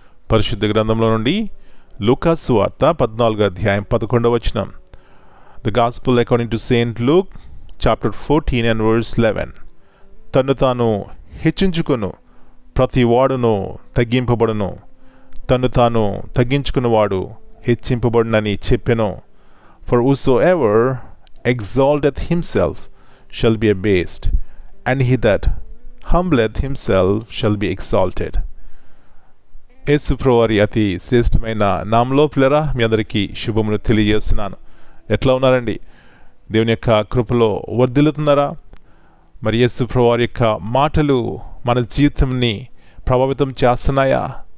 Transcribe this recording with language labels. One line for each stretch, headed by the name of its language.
Telugu: పరిశుద్ధ గ్రంథంలో నుండి లూకాసు సువార్త 14వ అధ్యాయం 11వ వచనం.
English: The gospel according to saint Luke chapter 14 and verse 11.
Telugu: తన్ను తాను హెచ్చించుకొను ప్రతి వాడును తగ్గింపబడును, తన్ను తాను తగ్గించుకున్నవాడు హెచ్చింపబడునని చెప్పెను.
English: For whosoever exalteth himself shall be abased, and he that humbleth himself shall be exalted.
Telugu: యేసు ప్రభువారి అతి శ్రేష్టమైన నామములో పిల్లరా మీ అందరికీ శుభములు తెలియజేస్తున్నాను. ఎట్లా ఉన్నారండి? దేవుని యొక్క కృపలో వర్ధిల్లుతున్నారా? మరి యేసు ప్రభువారి యొక్క మాటలు మన జీవితంని ప్రభావితం చేస్తున్నాయా?